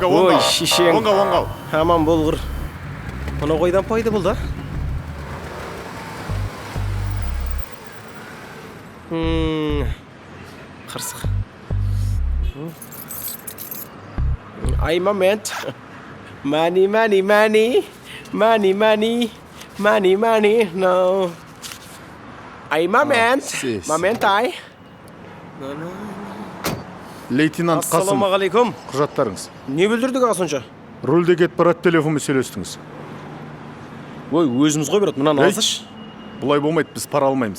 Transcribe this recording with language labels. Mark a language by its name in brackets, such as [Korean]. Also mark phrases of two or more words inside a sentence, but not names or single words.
[Kazakh] Ой, шешең. Оңғал. Аман болғыр. Мына қойдан пайда болды. Қырсық. Ай момент. [English] Money, money, money. Money, money. Money, money. No. [Kazakh] Ай момент. Момент ай. Лейтенант Қасым, Ассалаумағалейкум. құжаттарыңыз. Не бүлдірдік аға сонша? Рөлде кетіп барады, телефонмен сөйлестіңіз. Ой, өзіміз ғой брат, мынаны алсашы. Бұлай болмайды, біз пара алмаймыз.